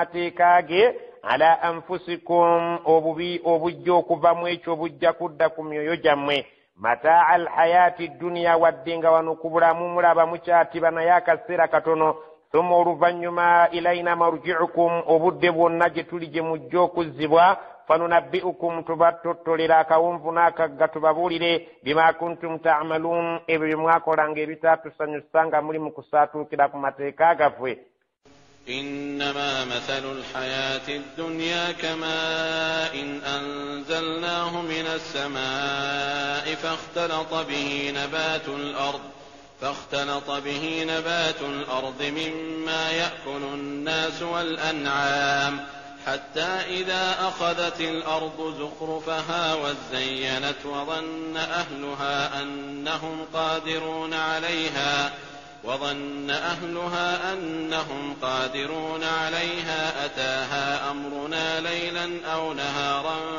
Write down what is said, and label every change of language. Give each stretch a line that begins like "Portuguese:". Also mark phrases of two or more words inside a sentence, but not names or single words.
Ganda: mateeka ge
Arabic: على أنفسكم
Ganda: obubi obujja okuva mu ekyo obujja kudda ku myoyo gyammwe
Arabic: متاع الحياة الدنيا
Ganda: wadde nga wano ku bulamu mulaba mukyatiba naye akaseera katono thumma oluvannyuma
Arabic: إلينا مرجعكم
Ganda: obudde bwonna gye tuli gye mujja okuzzibwa fanunabbi'ukum tubatottolera akawunvu n'akagga tubabuulire
Arabic: بما كنتم تعملون
Ganda: ebyo bye mwakolanga ebitaatusanyusa nga muli mu kusaatuukira ku mateeka gaffe
Arabic: إنما مثل الحياة الدنيا كماء أنزلناه من السماء فاختلط به نبات الأرض مما يأكل الناس والأنعام حتى إذا أخذت الأرض زخرفها وزينت وظن أهلها أنهم قادرون عليها أتاها أمرنا ليلا أو نهارا